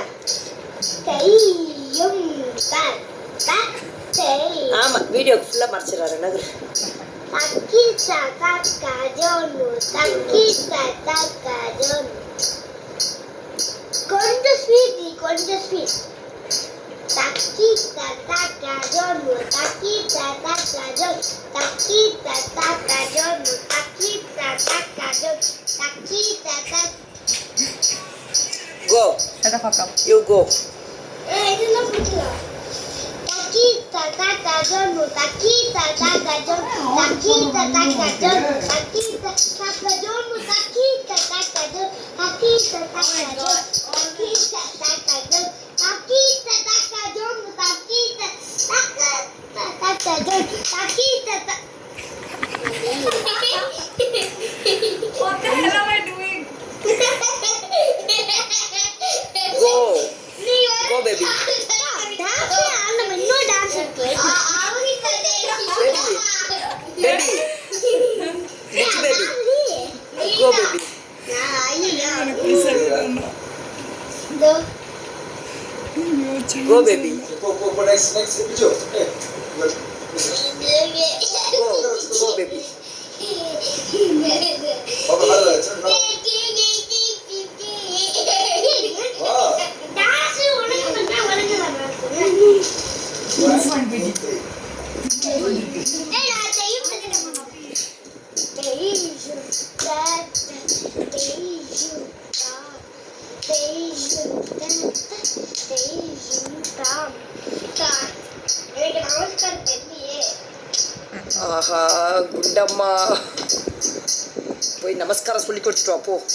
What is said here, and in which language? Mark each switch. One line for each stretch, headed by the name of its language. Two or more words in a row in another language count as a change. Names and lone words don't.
Tamil: ஆமா வீடியோ ஃபுல்லா மறைச்சிடறாரு. என்னது கொஞ்சம் ஸ்வீட், கொஞ்சம் ஸ்வீட். Taquita, taca, yo no, taquita, taca, yo, taquita, taca, yo no, taquita, taca, yo, taquita, taca.
English: Go. Shut the fuck up. You go.
Spanish: Eso no funciona. Taquita, taca, yo no, taquita, taca, yo, taquita, taca, yo, taquita, taca, yo no, taquita, taca, yo, taquita, taca, yo, taquita, taca, yo. Taquita, taca, yo, taquita, taca, taca, yo, taquita, taca.
English: What the hell am I doing? Go. Go baby.
Tamil: Dance ஆடணும், இன்னும் டான்ஸ் இருக்கு.
English: Baby. Which baby? Go baby. Go baby. Go next video. Go baby.
Turkish: Papa hadi sen.
Tamil: டான்ஸ் உனக்கு பண்ணா உனக்கு வரணும். நான் செய்யும் ஆஹா குண்டம்மா போய் நமஸ்காரம் சொல்லி கொடுத்துட்டு வா போ.